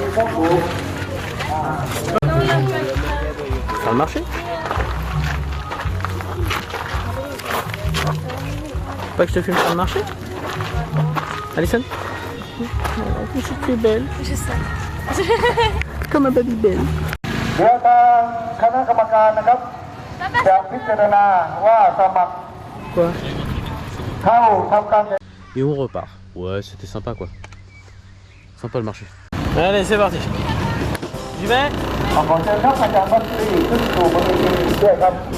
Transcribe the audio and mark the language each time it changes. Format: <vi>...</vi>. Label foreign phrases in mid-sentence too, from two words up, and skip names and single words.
<fr>Faire le marché? Pas que je te filme faire le marché? Alison? Oh, tu es belle. Je sais. Comme un baby belle.</fr> <th>เดี๋ยวทางคณะกรรมการนะครับจะพิจารณาว่าสมัคร</th> <fr>Quoi?</fr> <th>เข้าทำการ</th> <fr>Et on repart. Ouais, c'était sympa quoi. Sympa le marché. Allez, c'est parti. J'y vais.</fr> <th>ขอเชิญครับอาจารย์วัชรีขึ้นสู่บนเวทีด้วยครับ</th>